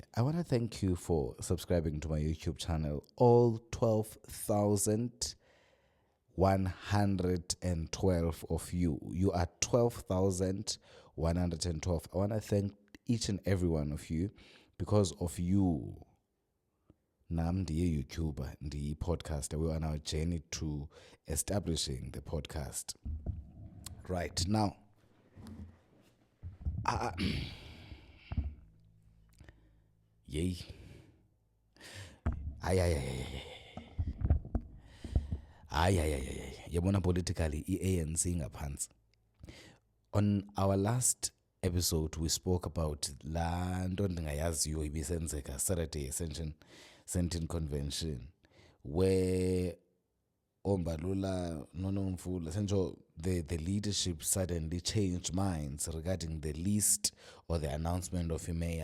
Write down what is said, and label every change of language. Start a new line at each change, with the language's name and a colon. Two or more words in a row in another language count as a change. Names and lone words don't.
English: I want to thank you for subscribing to my YouTube channel. All 12,112 of you. You are 12,112. I want to thank each and every one of you. Because of you,
Xhosa: nam ndiye YouTuber, ndiye podcaster.
English: We are on our journey to establishing the podcast. Right now, yay.
Xhosa: Yabona politically i-ANC ngaphansi.
English: On our last episode we spoke about
Xhosa: la nto ndingayaziyo ibisenzeka
English: Saturday Ascension Convention, where Ombalula Nonomfula Sencho the leadership suddenly changed minds regarding the list or the announcement of mayors.